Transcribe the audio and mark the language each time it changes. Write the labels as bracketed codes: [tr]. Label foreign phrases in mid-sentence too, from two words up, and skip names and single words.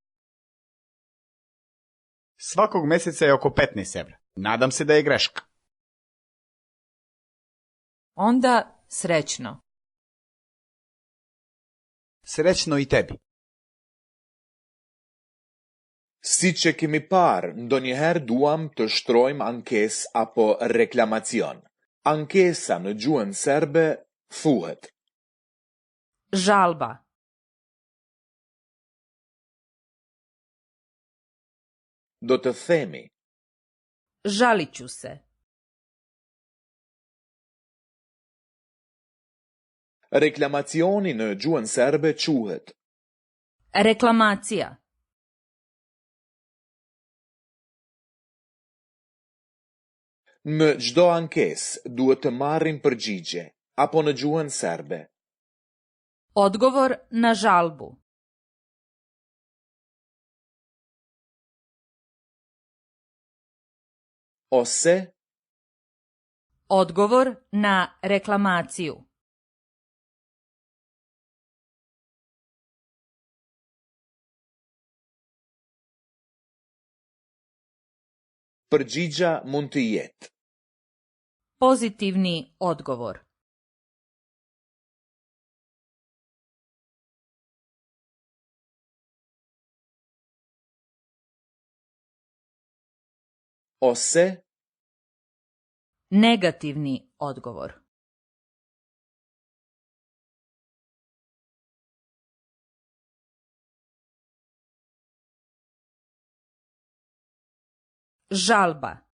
[sr] Svakog meseca je oko 15 evra. Nadam se da je greška. Onda srećno. Srećno i tebi. [sq] Sice che mi par ndonjëherë duam të shtrojmë ankesë apo reklamacion. Ankesa në gjuhën serbe thuhet. [sr] Žalba. [sq] Do të themi. [sr] Žalit ću se. [sq] Reklamacioni në gjuhën serbe quhet. [sr] Reklamacija. [sq] Në çdo ankesë duhet të marrim përgjigje, apo në gjuhën serbe. [sr] Odgovor na žalbu. [sq] Ose [sr] Odgovor na reklamaciju. [sq] përgjigja mund të jetë. [sr] Pozitivni odgovor. [sq] Ose [sr] Negativni odgovor. Žalba.